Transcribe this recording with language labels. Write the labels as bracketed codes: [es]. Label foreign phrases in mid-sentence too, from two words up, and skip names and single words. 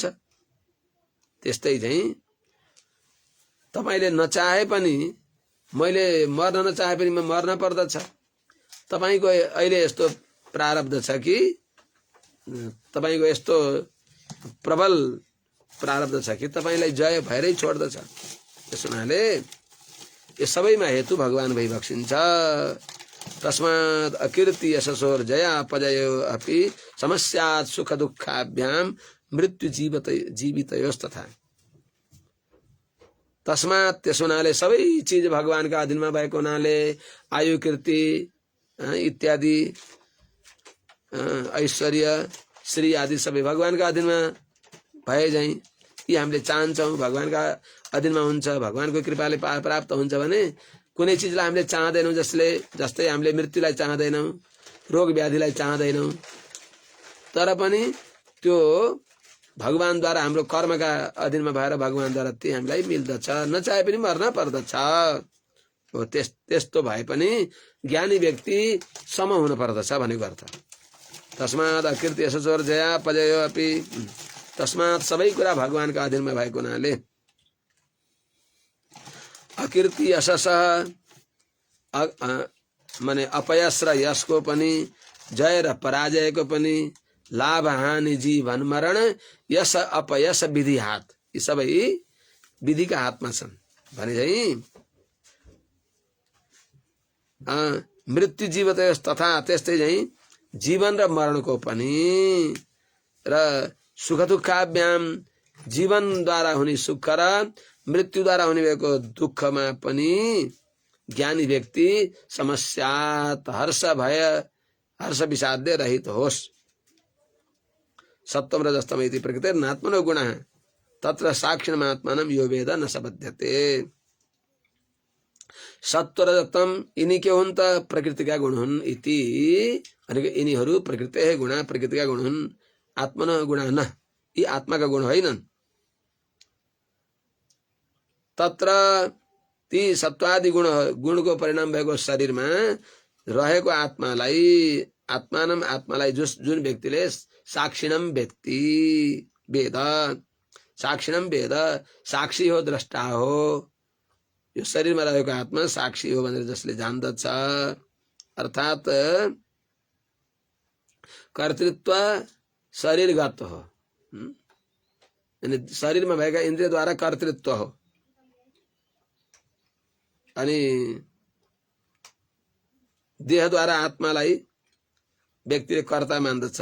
[ne] त्यस्तै चाहिँ तपाईले नचाहे पनि, मैले मर्न नचाहे पनि म मर्न पर्दछ, तपाईको अहिले यस्तो प्रारब्ध छ कि तपाईको यस्तो प्रबल प्रारब्ध छ कि तपाईलाई जय भएरै छोड्दछ। त्यसो हुनाले यो सबैमा हेतु भगवान भई बक्सिन्छ। [sa] तस्मात् अकीर्ति यशसोर जया अपजयो अपि समस्यात् सुख दुःखाभ्याम मृत्यु जीवितयोस्तथा। [ne] तस्मात् त्यसो हुनाले सबै चीज भगवानका अधीनमा भएको हुनाले आयु कीर्ति इत्यादि ऐश्वर्य श्री आदि सबै भगवानका अधीनमा भए झैं यी हामीले चाहन्छौं भगवानका अधीनमा हुन्छ, भगवानको कृपाले प्राप्त हुन्छ भने कुनै चीजलाई हामीले चाहदैनौं, जस्तै हामीले मृत्युलाई चाहदैनौं, रोग व्याधिलाई चाहदैनौं, तर पनि त्यो भगवानद्वारा हाम्रो कर्मका अधीनमा भएर भगवानद्वारा ती हामीलाई मिल्दछ, नचाहे पनि मर्न पर्दछ। हो त्यस्तो भए पनि ज्ञानी व्यक्ति सम हुन पर्दछ भनेको अर्थ। [sa] तस्मात् अकीर्ति यशसोर जया पजयो अपि, [ne] तस्मात् सबै कुरा भगवानका अधीनमा भएको हुनाले अकीर्ति यशस माने अपयश र यशको पनि, जय र पराजयको पनि, लाभ हानि जीवन मरण यश अपयश विधि हात, यी सबै विधिका हातमा छन् भने चाहिँ [sa] मृत्यु जीवत तथा [ne] त्यस्तै चाहिँ जीवन र मरणको पनि र [sa] सुख दुःखाभ्याम [ne] जीवनद्वारा हुने सुख र मृत्युद्वारा हुने भएको दुःखमा पनि ज्ञानी व्यक्ति समस्यात हर्ष भय हर्ष विषाद्य रहित होस्। [sa] सत्वम रजस्तम इति प्रकृतिर्नात्मनो गुणः तत्र साक्षिणमात्मानं यो वेद न सबध्यते। [ne] सत्व रजतम यिनी के हुन् त प्रकृतिका गुण हुन् इति, भनेको यिनीहरू प्रकृतिका गुण प्रकृतिका गुण हुन्, [sa] आत्मनो गुण न, [ne] यी आत्माका गुण होइनन्। तत्र ती सत्वादि गुणको परिणाम भएको शरीरमा रहेको आत्मालाई आत्मालाई जुन व्यक्तिले साक्षिणम व्यक्ति वेद, [sa] साक्षिणम वेद [ne] साक्षी हो, द्रष्टा हो, यो शरीरमा रहेको आत्मा साक्षी हो भनेर जसले जान्दछ, अर्थात कर्तृत्व शरीरगत हो, यानी शरीरमा भएका इन्द्रियद्वारा कर्तृत्व हो, अनि देहद्वारा आत्मालाई व्यक्तिले कर्ता मान्दछ।